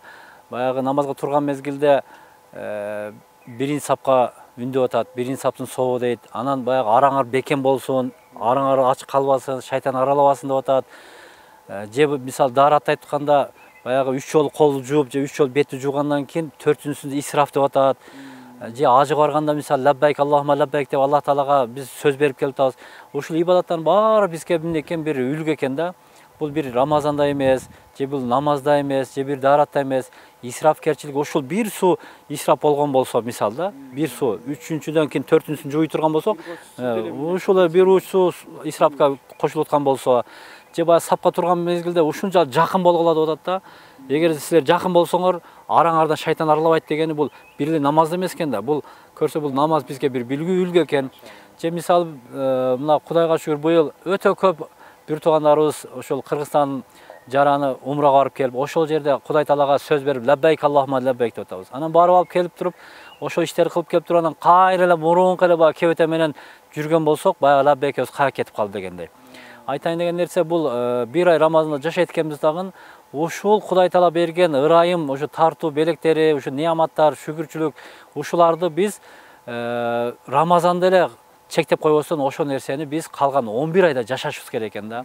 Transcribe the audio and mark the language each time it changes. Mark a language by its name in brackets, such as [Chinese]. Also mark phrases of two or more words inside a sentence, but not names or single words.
[Kyrgyz] Баягы намазга турган мезгилде биринчи сапка үндөп атат, биринчи саптын собу дейт. Анан баягы араңар бекем болсун, араңар ачык калбасын, шайтан аралабасын деп атат. Же мисалы даарат айтканда баягы 3 жолу колду жууп же 3 жолу бетти жуугандан кийин 4-сүндө исраф деп атат. Же ажы барганда мисалы [Arabic] لبيك اللهم لبيك [Kyrgyz] деп Аллах Таалага биз сөз берип келип атабыз. Ушул ибадаттардын баары бизге эмне экен, бир үлгү экен да. Бул бир Рамазанда эмес, же бул намазда эмес, же бир дааратта эмес, исрафкерчилик ошол бир суу исраф болгон болсо мисалы да, бир суу 3-сүндөн кийин 4-сүн жууй турган болсок, ушул бир уч суу исрафка кошулуп аткан болсо, же баягы сапка турган мезгилде ушунча жакын болгула деп атат да. Эгер силер жакын болсоңор, араңардан шайтан аралабайт дегени бул бир эле намаз эмес экен да. Бул көрсө бул намаз бизге бир билгүү үлгү экен. Же мисалы мына Кудайга шүгүр быйыл өтө көп бир туугандарыбыз ошол Кыргызстан жараны умрага барып келип, ошол жерде Кудай Таалага сөз берип, [Arabic] لبيك اللهم لبيك деп атабыз. [Kyrgyz] Анан барып алып келип туруп, ошол иштерди кылып келип туруп, анан кайра эле мурунку эле баягы кебете менен жүргөн болсок, баягы лаббайкыбыз кая кетип калды дегендей. Айтайын деген нерсе бул бир ай Рамазанда жашайт экенбиз дагы ушул Кудай Таала берген ырайым, ушу тартуу белектери, ушу неаматтар, шүгүрчүлүк, ушуларды биз Рамазанда эле чектеп койбостон ошол нерсени биз калган 11 айда жашашыбыз керек экен да.